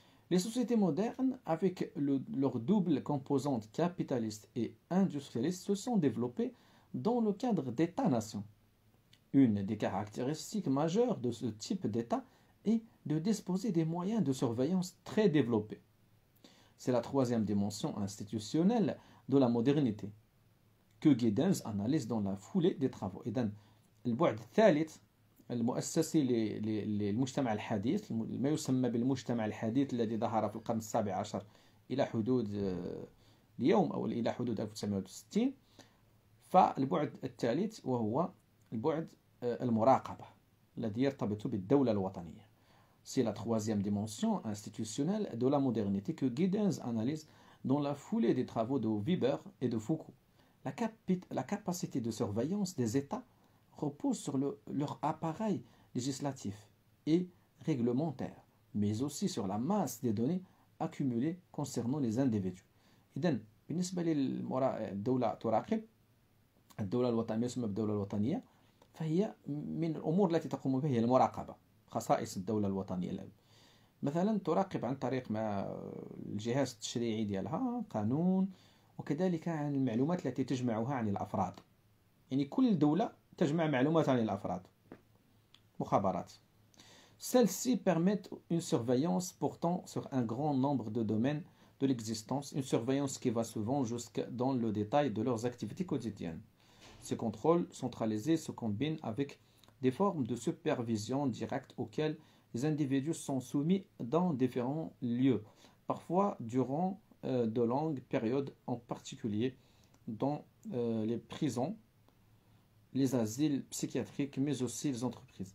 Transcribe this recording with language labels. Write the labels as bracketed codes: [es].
[fr] Les sociétés modernes, avec leur double composante capitaliste et industrialiste, se sont développées dans le cadre d'États-nations. Une des caractéristiques majeures de ce type d'État est de disposer des moyens de surveillance très développés. C'est la troisième dimension institutionnelle de la modernité que Giddens analyse dans la foulée des travaux. [ar] إذن البعد الثالث المؤسسي للمجتمع الحديث، ما يسمى بالمجتمع الحديث الذي ظهر في القرن السابع عشر إلى حدود اليوم أو إلى حدود 1960. فالبعد الثالث وهو البعد المراقبة الذي يرتبط بالدولة الوطنية. [fr] C'est la troisième dimension institutionnelle de la modernité que Giddens analyse dans la foulée des travaux de Weber et de Foucault. La capacité de surveillance des États repose sur leur appareil législatif et réglementaire, mais aussi sur la masse des données accumulées concernant les individus. [ar] إذن بالنسبة للدولة تراقب الدولة الوطنية، ما يسمى بالدولة الوطنية، فهي من الأمور التي تقوم بها هي المراقبة. خصائص الدولة الوطنية الآن مثلا تراقب عن طريق الجهاز التشريعي ديالها قانون، وكذلك عن المعلومات التي تجمعها عن الأفراد. يعني كل دولة تجمع معلومات عن الأفراد، مخابرات. [fr] Celles-ci permettent une surveillance portant sur un grand nombre de domaines de l'existence, une surveillance qui va souvent jusque dans le détail de leurs activités quotidiennes. Ces contrôles centralisés se combinent avec des formes de supervision directe auxquelles les individus sont soumis dans différents lieux, parfois durant de longues périodes, en particulier dans les prisons, les asiles psychiatriques, mais aussi les entreprises.